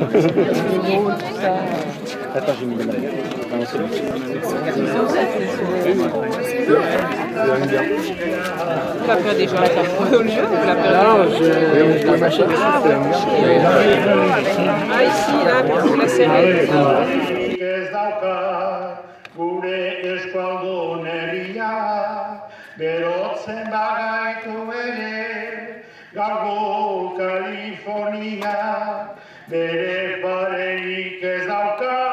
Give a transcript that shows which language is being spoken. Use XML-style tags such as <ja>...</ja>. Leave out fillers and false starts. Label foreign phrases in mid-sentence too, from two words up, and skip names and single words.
<fr>Vous la prenez déjà au lieu, vous la prenez. Ah, ici, là, vous la serrez.</fr> <eu>Ez dauka gure eskualduneria, berotzen bagaitu ere, gaurko Kalifornia, bere parerik ez dauka.</eu>